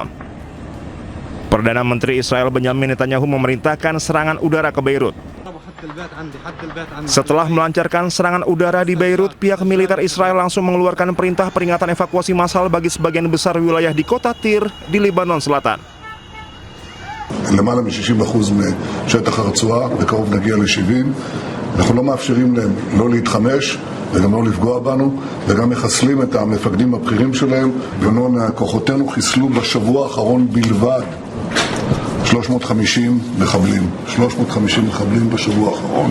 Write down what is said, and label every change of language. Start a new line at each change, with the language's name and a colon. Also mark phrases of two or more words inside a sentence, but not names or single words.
Indonesian: Perdana Menteri Israel Benjamin Netanyahu memerintahkan serangan udara ke Beirut. Setelah melancarkan serangan udara di Beirut, pihak militer Israel langsung mengeluarkan perintah peringatan evakuasi massal bagi sebagian besar wilayah di kota Tir di Lebanon Selatan.
Hebrew: למעלה מ-60% משטח הרצועה, בקרוב נגיע ל-70. אנחנו לא מאפשרים להם לא להתחמש וגם לא לפגוע בנו, וגם מחסלים את המפקדים הבכירים שלהם. כוחותינו חיסלו בשבוע האחרון בלבד 350 מחבלים בשבוע האחרון.